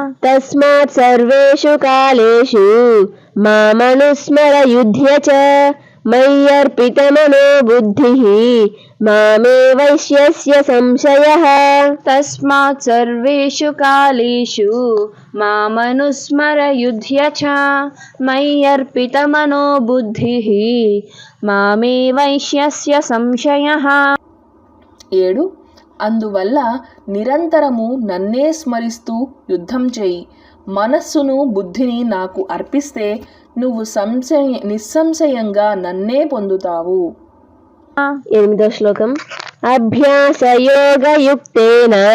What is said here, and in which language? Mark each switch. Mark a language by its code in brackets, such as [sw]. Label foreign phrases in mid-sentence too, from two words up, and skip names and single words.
[sa] तस्मात् सर्वेषु कालेषु मामनुस्मर युध्य च मय्यर्पितमनो बुद्धिः मामे वैश्यस्य संशयः तस्मात् सर्वेषु कालेषु मामनुस्मरयुध्य च मय्यर्पितमनो बुद्धिः मामे वैश्यस्य संशयः. 7. [te] అందువల్ల నిరంతరము నన్నే స్మరిస్తూ యుద్ధం చేయి. మనస్సును బుద్ధిని నాకు అర్పిస్తే నువ్వు నిస్సంశయంగా నన్నే పొందుతావు. 8వ శ్లోకం. అభ్యాసయోగయుక్తేన